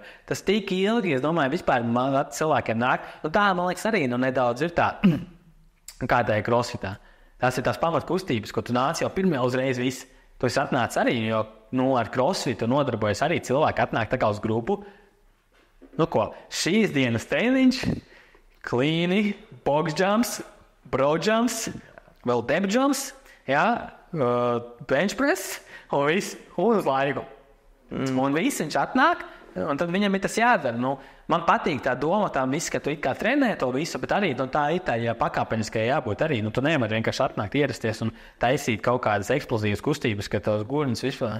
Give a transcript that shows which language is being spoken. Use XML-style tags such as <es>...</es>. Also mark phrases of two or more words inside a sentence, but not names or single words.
<lv>Tas tik ilgi, es domāju, vispār cilvēkiem nāk, tā, man liekas, arī nedaudz ir tā. Kā tā ir crossfitā. Tas ir tās pamatkustības, ko tu nāc jau pirmajā uzreiz viss. Tu esi atnācis arī, jo ar crossfitu nodarbojas arī cilvēki atnāk tā kā uz grupu. Šīs dienas treniņš, cleani,</lv> <en>box jumps, bro jumps, vēl deb jumps, bench press</en> <lv>un viss uz laiku. Un viss viņš atnāk, un tad viņam ir tas jādara. Man patīk tā doma, ka tu it kā trenē to visu, bet arī tā ir tā pakāpeniskai jābūt arī. Tu nevari vienkārši atnākt, ierasties un taisīt kaut kādas eksplozīvas kustības, ka tavs gurnis vispār.</lv>